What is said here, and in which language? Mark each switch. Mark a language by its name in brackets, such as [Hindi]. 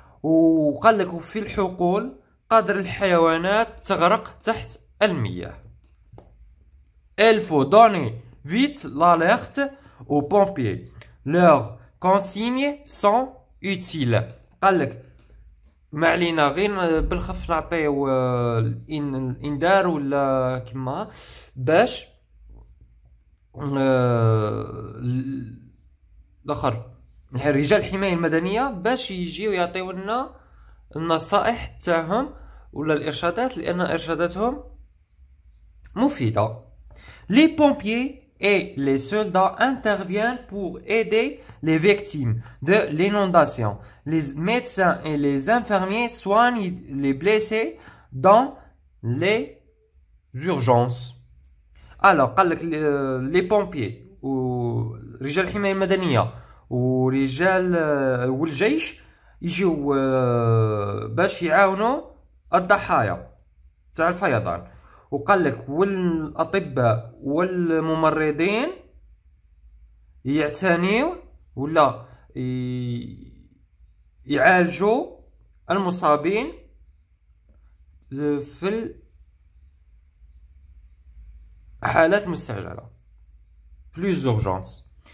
[Arabic] وقال لك في الحقول قادر الحيوانات تغرق تحت المياه. [French] Il faut donner vite l'alerte aux pompiers. Leurs consignes sont utiles. [Arabic] قال لك ما علينا غير بالخف نعطيو الانذار ولا كما باش الاخر رجال الحماية المدنية باش يجيو يعطيو لنا النصائح تاعهم ولا الارشادات، لان ارشاداتهم مفيدة. [French] Les pompiers et les soldats interviennent pour aider les victimes de l'inondation. Les médecins et les infirmiers soignent les blessés dans les urgences. Alors, les pompiers [Arabic] ورجال الحماية المدنية ورجال والجيش يجيو باش يعاونوا الضحايا تاع الفيضان. وقال لك والاطباء والممرضين يعتنيوا ولا يعالجوا المصابين في الحالات مستعجلة [French] plus urgence.